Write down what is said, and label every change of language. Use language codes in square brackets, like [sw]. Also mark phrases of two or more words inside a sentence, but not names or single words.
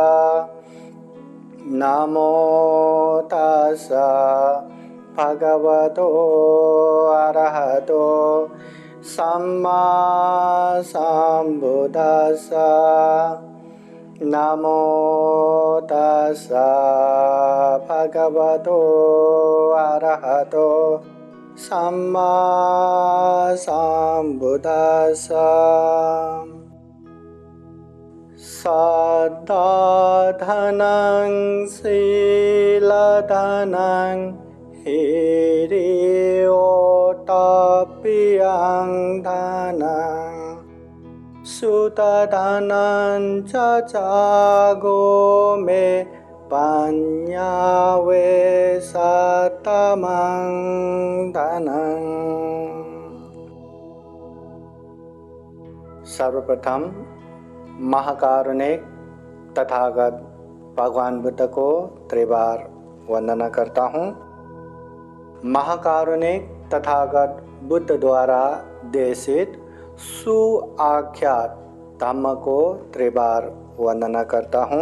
[pi] नमो तस्सा भगवतो अरहतो सम्मा सम्बुद्दस्सा। नमो तस्सा भगवतो अरहतो सम्मा सम्बुद्दस्सा। सद्धाधनं शीलधनं हिरियोटप्पियं धनं सुतधनं च मे पञ्चवेशतमं धनं। [hi] सर्वप्रथम महाकारुणिक तथागत भगवान बुद्ध को त्रिबार वंदना करता हूँ। महाकारुणिक तथागत बुद्ध द्वारा देशित सुआख्यात धम्म को त्रिबार वंदना करता हूँ।